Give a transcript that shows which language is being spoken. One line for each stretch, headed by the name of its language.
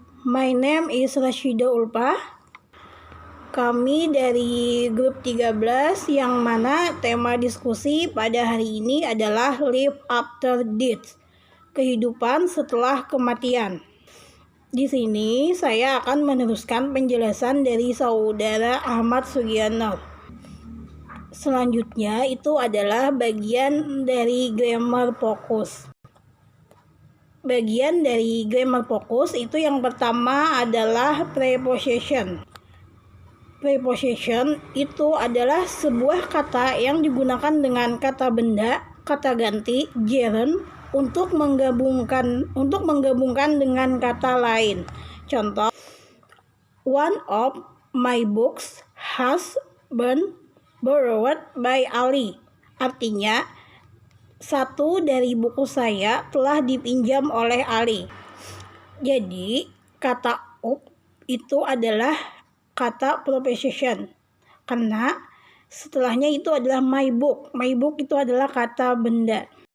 English: My name is Rashida Ulpah.
Indonesian: Kami dari grup 13 yang mana tema diskusi pada hari ini adalah Life After Death, kehidupan setelah kematian. Di sini saya akan meneruskan penjelasan dari saudara Ahmad Sugiarno. Selanjutnya itu adalah bagian dari grammar fokus. Bagian dari grammar fokus itu yang pertama adalah preposition. Preposition itu adalah sebuah kata yang digunakan dengan kata benda, kata ganti, gerund untuk menggabungkan dengan kata lain.
English: Contoh, one of my books has been borrowed by Ali.
Indonesian: Artinya, satu dari buku saya telah dipinjam oleh Ali. Jadi, kata of itu adalah kata preposition. Karena setelahnya itu adalah my book. My book itu adalah kata benda.